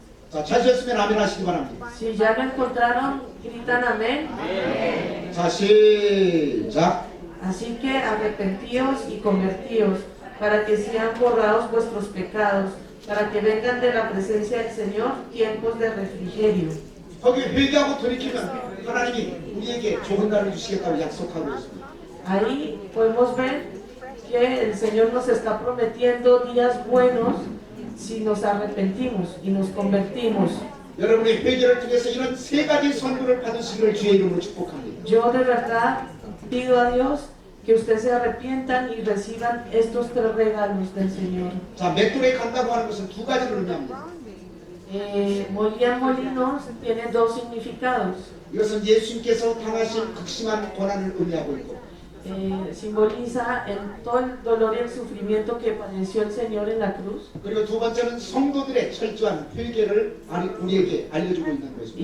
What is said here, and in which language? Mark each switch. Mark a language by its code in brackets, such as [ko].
[ko] 자, 찾으셨으면 아멘 하시기 바랍니다. [es] Si ya lo encontraron, gritan amén. [ko] 자, 시작. [es] Así que arrepentíos y convertíos, para que sean borrados vuestros pecados, para que vengan de la presencia del Señor tiempos de refrigerio. [ko] 거기 회개하고 돌이키면 하나님이 우리에게 좋은 날을 주시겠다고 약속하고 있습니다. [es] Ahí podemos ver que el Señor nos está prometiendo días buenos si nos arrepentimos y nos convertimos. [ko] 여러분의 회개를 통해서 이런 세 가지 선물을 받으시기를 주의 이름으로 축복합니다. [es] Yo de verdad pido a Dios que ustedes se arrepientan y reciban estos 3 regalos del Señor. [ko] 자, 맷돌에 간다고 하는 것은 두 가지를 의미합니다. [es] Molían molinos tiene 2 significados. [ko] 이것은 예수님께서 당하신 극심한 고난을 의미하고 있고, [es] Simboliza todo el dolor y el sufrimiento que padeció el Señor en la cruz. [ko] 그리고 두 번째는 성도들의 철저한 회개를 우리에게 알려주고 있는 것입니다.